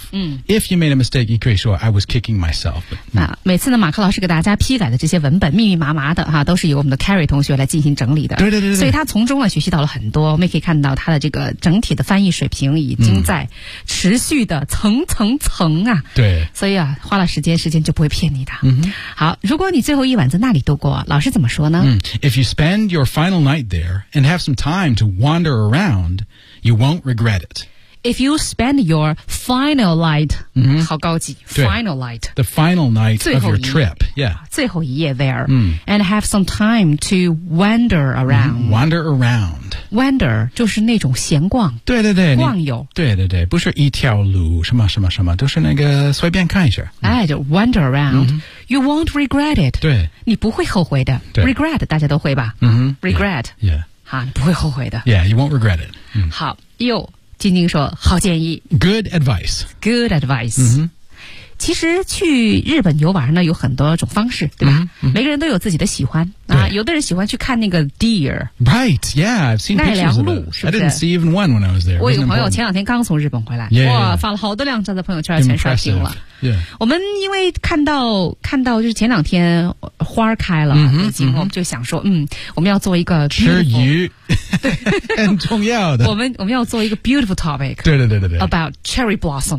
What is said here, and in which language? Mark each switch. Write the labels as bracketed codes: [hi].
[en] If you made a mistake, [zh] 你可以说 [en] I was kicking myself。 [zh] 每次呢，马克老师给大家批改的这些文本密密麻麻的哈，都是由我们的 Carrie 同学来进行整理的。对对 对， 对，所以他从中呢学习到了很多，我们也可以看到他的这个整体的翻译水平已经在持续的层啊。对，所以啊，花了时间就不会骗你的。好，如果你最后一晚在那里度过，老师怎么说呢？ [en] If you spend your final night there and have some time to wander around, you won't regret it。 If you spend your final night,、 [zh] 好高级 [en] final night, the final night of your trip, yeah, [zh] 最后一夜 [en] there,、and have some time to wander around,、 wander around, [zh] wander 就是那种闲逛，对对对，逛游，对对对，不是一条路什么什么什么，都是那个随便看一下， [en] 哎，就 wander around,、you won't regret it, [zh] 对，你不会后悔的， regret 大家都会吧，regret, [en] yeah, [zh] 哈、你不会后悔的， [en] yeah, you won't regret it,、 [zh] 好，又。晶晶说好建议 [en] good advice [zh] good advice、其实去日本游玩呢有很多种方式对吧、每个人都有自己的喜欢啊，有的人喜欢去看那个 deer [en] right yeah I've seen [zh] 奈良鹿是不是 [en] I didn't see even one when I was there [zh] 我有朋友前两天刚从日本回来 [en] yeah, [zh] 哇发了好多靓照在朋友圈全刷新了、 [en] yeah. [zh] 我们因为看到就是前两天花开了、已经我们就想说我们要做一个吃鱼很重要的我们要做一个 [en] beautiful topic [zh] 对对对对对 [en] about cherry blossoms